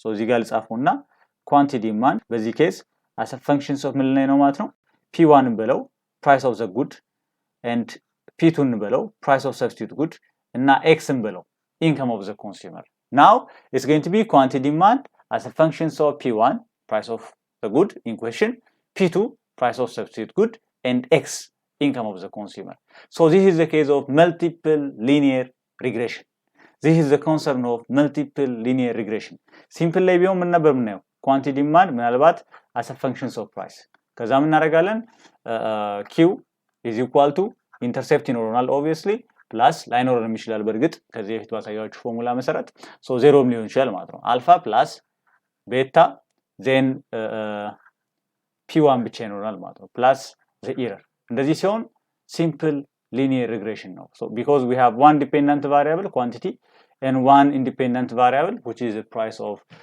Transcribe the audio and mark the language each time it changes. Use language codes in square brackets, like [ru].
[am] እዚህ ጋር ልጻፈውና ኳንቲቲ ዲማንድ በዚህ ኬዝ [en] as a functions of [am] ምን ላይ ነው ማለት ነው? [en] p1 ብለው price of the good and p2 ብለው price of substitute good እና x ብለው income of the consumer. Now it's going to be quantity demand as a functions of p1 price of the good in question, p2 price of substitute good and x income of the consumer. This is the case of multiple linear regression. This is the concern of multiple linear regression. Simple [am] ላይ ቢሆን ምን ነበር የምናየው? ኳንቲቲ ዲማንድ ምናልባት as a functions of price ከዛ ምን እናደርጋለን [en] q is equal to [am] ኢንተርሴፕት ይኖረናል obviously ፕላስ ላይኖረንም ይችላል በርግጥ ከዚህ በፊት ባሳያችሁ ፎርሙላ መሰረት ሶ ዜሮም ሊሆን ይችላል ማለት ነው አልፋ ፕላስ ቤታ then p1 ብቻ ይኖረናል ማለት ነው ፕላስ the error እንደዚህ ሲሆን simple linear regression ነው [en] so because we have one dependent variable quantity and one independent variable which is the price of